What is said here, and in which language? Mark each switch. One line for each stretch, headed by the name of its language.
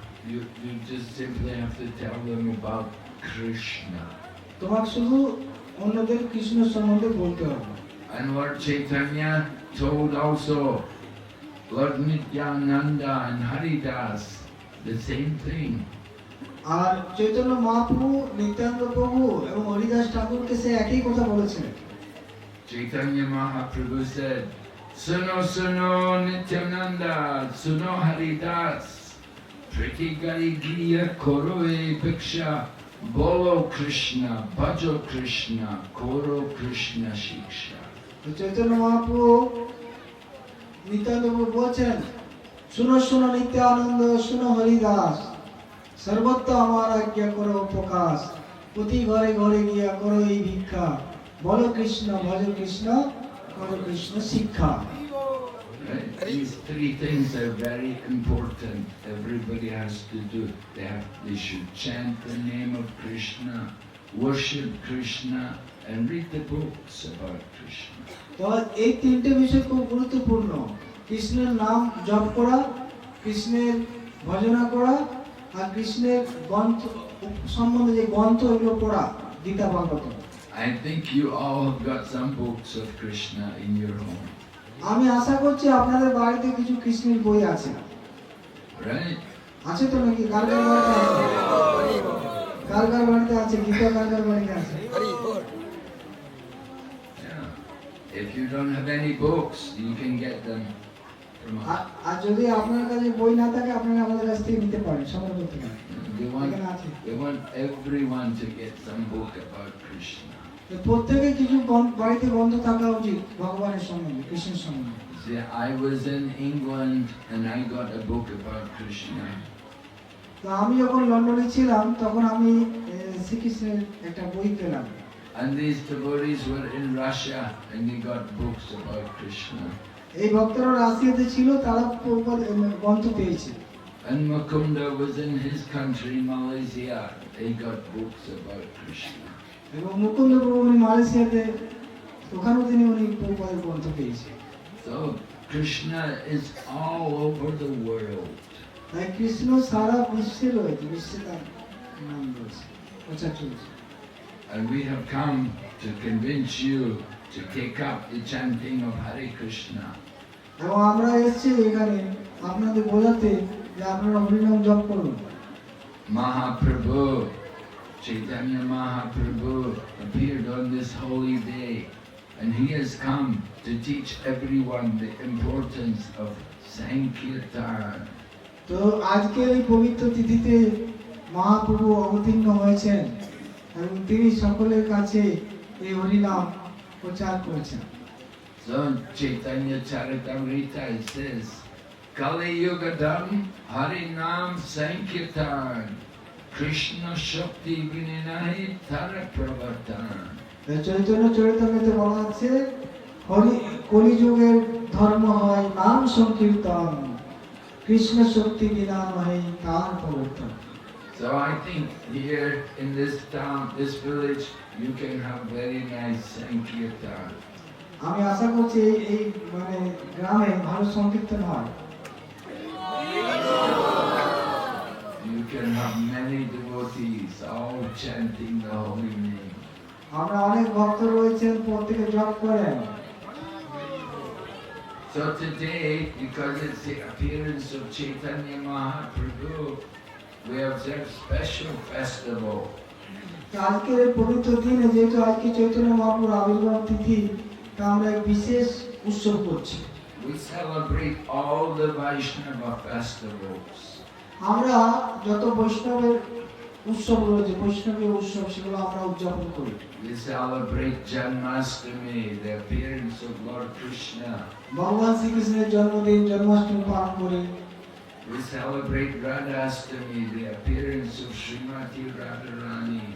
English: You just simply have to tell them about Krishna.
Bangla: তোমাকে শুধু অন্যদের কৃষ্ণ সম্বন্ধে বলতে হবে।
English: And Lord Chaitanya told also Lord Nityananda and Haridas the same thing.
Bangla: আর চৈতন্য মহাপ্রভু, নিত্যানন্দ প্রভু এবং হরিদাস ঠাকুরকে সে একই কথা বলেছেন। Chaitanya Mahaprabhu said, "Suno suno Nityananda, suno Haridas, priti gari giya koro e bhiksha, bolo Krishna, bhajo Krishna, koro Krishna shiksha." তো চৈতন্য মহাপ্রভু নিত্যানন্দ প্রভু বলছেন, শুনো শুনো নিত্যানন্দ, শুনো হরিদাস, সর্বত্র আমার আজ্ঞা করো প্রকাশ, প্রতি ঘরে ঘরে গিয়া করো এই ভিক্ষা, বলো কৃষ্ণ, ভজ কৃষ্ণ, করো কৃষ্ণ শিক্ষা।
English: Right? These three things are very important. Everybody has to do. They should chant the name of Krishna, worship Krishna, and read the books about Krishna.
Bangla: তো এই তিনটে বিষয় খুব গুরুত্বপূর্ণ। কৃষ্ণের নাম জপ করা, কৃষ্ণের ভজনা করা, আর কৃষ্ণের গ্রন্থ সম্বন্ধে যে গ্রন্থ এগুলো পড়া, গীতা ভাগবত।
English: I think you all have got some books of Krishna in your home.
Bangla: আমি আশা করছি আপনাদের বাড়িতে কিছু কৃষ্ণের বই আছে।
English: Right?
Bangla: আছে তো নাকি? কার কার বাড়িতে আছে? কার কার বাড়িতে আছে? গীতা কার কার বাড়িতে আছে?
English: Yeah. If you don't have any books, you can get them from us.
Bangla: আর যদি আপনার কাছে বই না থাকে আপনারা আমাদের কাছ থেকে নিতে পারেন, সংগ্রহ করতে পারেন। এখানে আছে।
English: We want everyone to get some book about Krishna.
Bangla: তো প্রত্যেকে কিছু বাড়িতে গ্রন্থ থাকা উচিত ভগবানের সম্বন্ধে, কৃষ্ণের সম্বন্ধে।
English: See, I was in England and I got a book about Krishna.
Bangla: তো আমি যখন লন্ডনে ছিলাম তখন আমি শ্রীকৃষ্ণের একটা বই পেলাম।
English: And these devotees were in Russia and they got books about Krishna.
Bangla: এই ভক্তরা রাশিয়াতে ছিল, তারা গ্রন্থ পেয়েছে।
English: And Mukunda was in his country, Malaysia. They got books about Krishna.
Bangla: এবং মুকুন্দ প্রভু উনি মালয়েশিয়াতে, ওখানেও তিনি উনি প্রভুপাদের গ্রন্থ পেয়েছে।
English: So Krishna is all over the world.
Bangla: তাই কৃষ্ণ সারা বিশ্বে রয়েছে, বিশ্বে তার নাম রয়েছে, প্রচার চলছে।
English: And we have come to convince you to take up the chanting of Hare Krishna.
Bangla: এবং আমরা এসেছি এখানে আপনাদের বোঝাতে যে আপনারা হরিনাম জপ করুন।
English: Mahaprabhu, Chaitanya Mahaprabhu appeared on this holy day and he has come to teach everyone the importance of Sankirtan.
Bangla: তো আজকের এই পবিত্র তিথিতে মহাপ্রভু অবতীর্ণ হয়েছেন এবং তিনি সকলের কাছে এই হরিনাম প্রচার করেছেন। So Chaitanya Charitamrita says, Kali Yugadam Harinam Sankirtan Krishna Shakti Vininahi Tara Pravartan. Chaitanya চরিতামৃতে বলা আছে কলিযুগের ধর্ম হয় নাম সংকীর্তন, কৃষ্ণ শক্তি বিনা নয় তার প্রবর্তন।
English: So I think here in this town, this village, you can have very nice Sankirtan.
Bangla: আমি আশা করছি এই মানে গ্রামে ভালো সংকীর্তন হয়।
English: You can have many devotees all chanting the holy name.
Bangla: আমরা অনেক ভক্ত রয়েছেন, প্রত্যেকে জপ করেন।
English: So today, because it's the appearance of Chaitanya Mahaprabhu, we observe special festival.
Bangla: আজকের এই পবিত্র দিনে যেহেতু আজকে চৈতন্য মহাপ্রভুর আবির্ভাব তিথি, তা আমরা এক বিশেষ উৎসব করছি।
English: We celebrate all the Vaishnava festivals.
Bangla: আমরা যত বৈষ্ণবের উৎসব রয়েছে, বৈষ্ণবীয় উৎসব, সেগুলো আমরা উদযাপন করি।
English: We celebrate Janmashtami, the appearance of Lord Krishna.
Bangla: ভগবান শ্রীকৃষ্ণের জন্মদিন, জন্মাষ্টমী পালন করি।
English: We celebrate Radhastami, the appearance of Srimati Radharani.